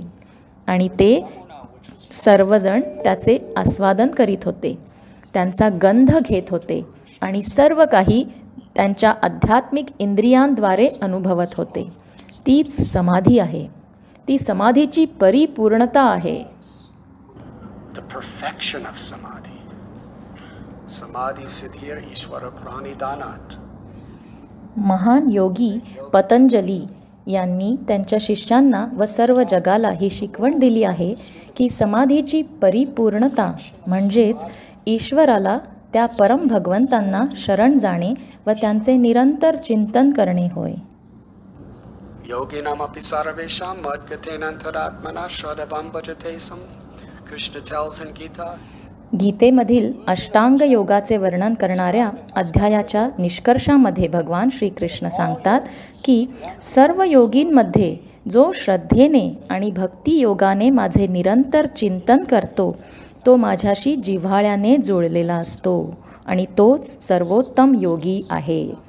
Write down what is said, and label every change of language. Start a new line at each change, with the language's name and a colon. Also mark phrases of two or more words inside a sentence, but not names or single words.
Marathi: आणि ते सर्वजण त्याचे आस्वादन करीत होते, त्यांचा गंध घेत होते आणि सर्व काही त्यांच्या आध्यात्मिक इंद्रियांद्वारे अनुभवत होते. तीच समाधी आहे. ती समाधीची परिपूर्णता आहे.
English: The perfection of samadhi.
Sanskrit: समाधि सिद्धिर् ईश्वर प्रणिधानात्.
Marathi: महान योगी पतंजली यांनी त्यांच्या शिष्यांना व सर्व जगाला ही शिकवण दिली आहे की समाधीची परिपूर्णता म्हणजेच ईश्वराला, त्या परम भगवंतांना शरण जाणे व त्यांचे निरंतर चिंतन करणे होय.
Sanskrit: योगिनामपि सर्वेषां मद्गतेनान्तरात्मना शरवं भजते सम.
English: Krishna tells in Gita.
Marathi: गीतेमधील अष्टांग योगाचे वर्णन करणाऱ्या अध्यायाच्या निष्कर्षामध्ये भगवान श्रीकृष्ण सांगतात की सर्व योगींमध्ये जो श्रद्धेने आणि भक्तियोगाने माझे निरंतर चिंतन करतो तो माझ्याशी जिव्हाळ्याने जुळलेला असतो आणि तोच सर्वोत्तम योगी आहे.